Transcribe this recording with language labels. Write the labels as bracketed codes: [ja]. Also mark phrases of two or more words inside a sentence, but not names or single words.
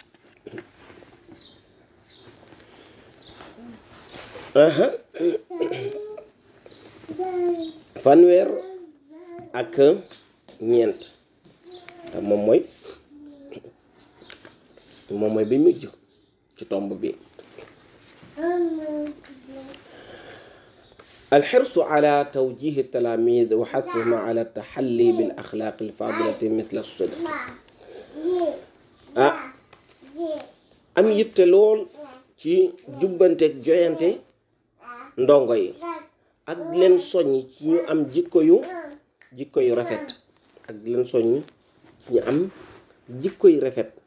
[wo] fanweer ak ñeent te moom mooy bi mujj ci tomb bi. [ar] الحرص على توجيه التلاميذ وحثهم على التحلي بالأخلاق الفاضلة مثل الصدق. [wo] am yitte lool ci jubbanteeg joyante ndongo yi ak leen soññ ci ñu am jikko yu rafet, ak leen soññ ci ñu am jikko yu rafet,